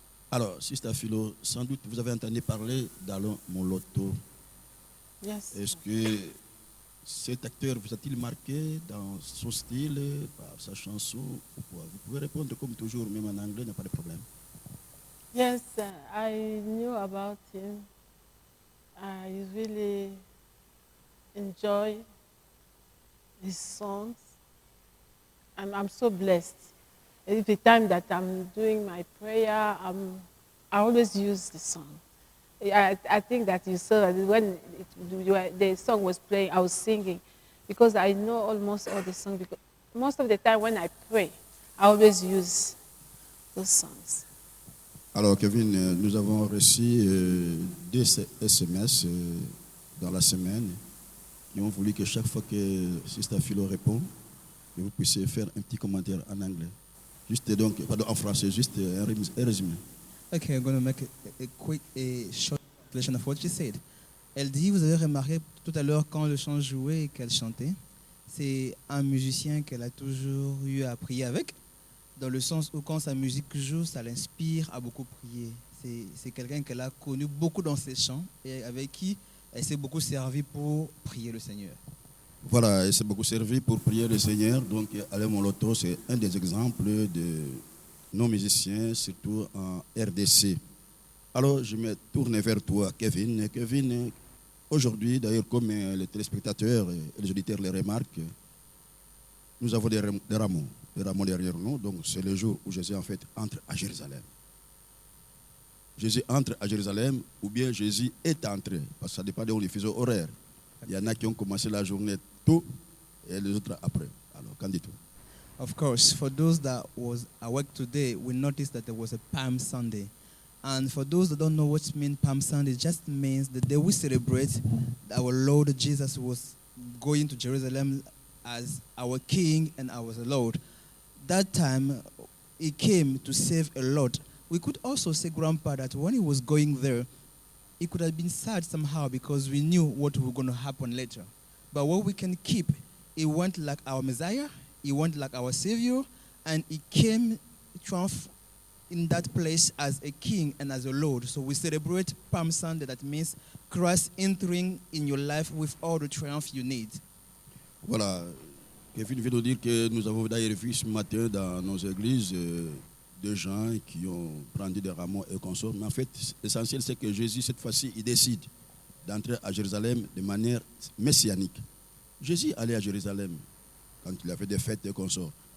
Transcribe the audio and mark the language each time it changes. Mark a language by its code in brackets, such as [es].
[fr] Alors, Sister Philo, sans doute vous avez entendu parler d'Alain Moloto. [en] Yes. [fr] Est-ce que cet acteur vous a-t-il marqué dans son style, par sa chanson ou quoi? Vous pouvez répondre comme toujours, même en anglais, il n'y a pas de problème. [en] Yes, I knew about him. I really enjoy his songs. I'm so blessed. Every time that I'm doing my prayer, I always use the song. I think that you saw that when the song was playing, I was singing because I know almost all the songs. Because most of the time when I pray, I always use those songs. [fr] Alors, Kevin, nous avons reçu des SMS dans la semaine qui ont voulu que chaque fois que Sister Philo répond, que vous puissiez faire un petit commentaire en anglais. Juste donc, pardon, en français, juste un résumé. [en] Okay, I'm going to make a short translation of what she said. [fr] Elle dit, vous avez remarqué tout à l'heure quand le chant jouait et qu'elle chantait, c'est un musicien qu'elle a toujours eu à prier avec, dans le sens où quand sa musique joue, ça l'inspire à beaucoup prier. C'est quelqu'un qu'elle a connu beaucoup dans ses chants et avec qui elle s'est beaucoup servie pour prier le Seigneur. Voilà, elle s'est beaucoup servi pour prier le Seigneur. Donc, Alain Moloto, c'est un des exemples de nos musiciens, surtout en RDC. Alors, je me tourne vers toi, Kevin. Kevin, aujourd'hui, d'ailleurs, comme les téléspectateurs et les auditeurs le remarquent, nous avons des rameaux derrière nous. Donc, c'est le jour où Jésus, en fait, entre à Jérusalem. Jésus entre à Jérusalem ou bien Jésus est entré, parce que ça dépend de où les fuseaux horaires. Il y en a qui ont commencé la journée tôt et les autres après. Alors, qu'en dis-tu? [en] Of course, for those that was awake today, we noticed that there was a Palm Sunday. And for those that don't know what means Palm Sunday, it just means the day we celebrate that our Lord Jesus was going to Jerusalem as our King and our Lord. That time, He came to save a lot, we could also say, Grandpa, that when he was going there, it could have been sad somehow because we knew what was going to happen later. But what we can keep, he went like our Messiah, he went like our Savior, and he came triumph in that place as a king and as a Lord. So we celebrate Palm Sunday, that means Christ entering in your life with all the triumph you need. [fr] Voilà, Kevin vient de dire que nous avons d'ailleurs vu ce matin dans nos églises des gens qui ont brandi des rameaux et consorts. Mais en fait, l'essentiel, c'est que Jésus, cette fois-ci, il décide d'entrer à Jérusalem de manière messianique. Jésus allait à Jérusalem quand il avait des fêtes et consorts.